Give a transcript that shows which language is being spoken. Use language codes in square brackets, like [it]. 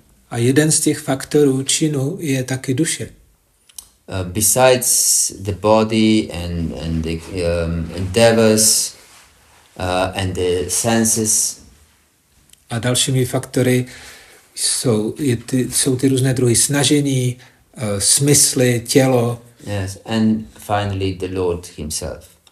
[cs] A jeden z těch faktorů činu je taky duše. [en] Besides the body and the endeavors and the senses. [cs] A dalšími faktory jsou ty různé druhy snažení, smysly, tělo. [en] Yes, and finally the Lord himself.